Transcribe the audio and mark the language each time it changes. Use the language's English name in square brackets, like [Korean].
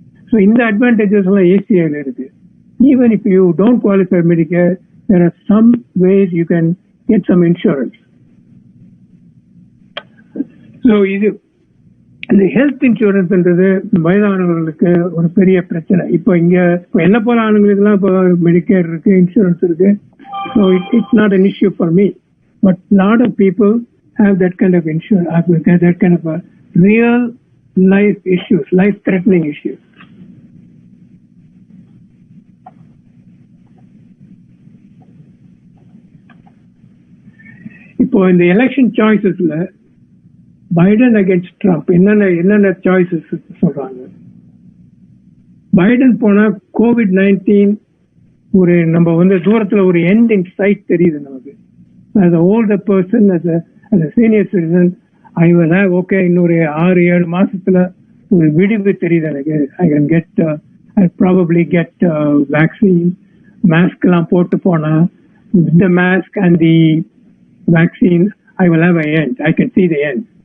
[English] So in the advantages of ACA, even if you don't qualify Medicare, there are some ways you can get some insurance. [Tamil] So இந்த health இன்சூரன்ஸ்ன்றது வயதானவர்களுக்கு ஒரு பெரிய பிரச்சனை. இப்போ என்ன போல ஆளுங்களுக்கு எல்லாம் இப்போ மெடிக்கேர் இருக்கு, இன்சூரன்ஸ் இருக்கு. [English] So it's not an issue for me, but lot of people have that kind of insurance, that kind of real life issues, life threatening issues. [Tamil] இப்போ இந்த எலெக்ஷன் சாய்ஸஸ்ல பைடன் அகேன்ஸ்ட் ட்ரம்ப் என்னென்ன choices சொல்றாங்க? Biden போனா COVID-19 ஒரு நம்ம வந்து தூரத்துல ஒரு [English] end in sight [Tamil] தெரியுது நமக்கு. [English] as an older person, as a senior citizen, I will have okay [Tamil] இன்னொரு 6-7 மாசத்துல ஒரு விடிவு தெரியுது எனக்கு. [English] I can get I'll probably get vaccine. [Tamil] Mask எல்லாம் போட்டு போனா [English] with the mask and the vaccine I will have an end. I can see the end.